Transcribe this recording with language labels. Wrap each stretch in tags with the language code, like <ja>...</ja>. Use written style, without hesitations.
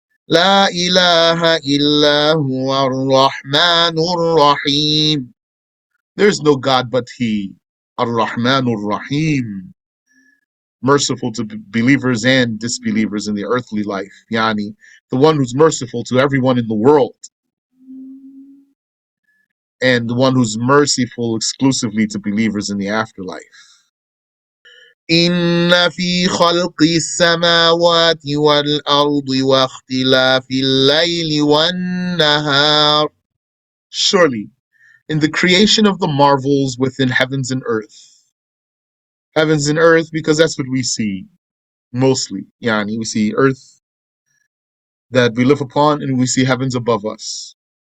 <ar>لا إله إلا هو الرحمن الرحيم.</ar> <en>There's no God but He. Ar-Rahman Ar-Rahim. Merciful to believers and disbelievers in the earthly life. Yani, the one who's merciful to everyone in the world. And the one who's merciful exclusively to believers in the afterlife.</en> <ar>إن في خلق السماوات والأرض واختلاف الليل والنهار.</ar> <en>Surely, in the creation of the marvels within heavens and earth. Heavens and earth, because that's what we see mostly. Yani, we see earth that we live upon, and we see heavens above us.</en>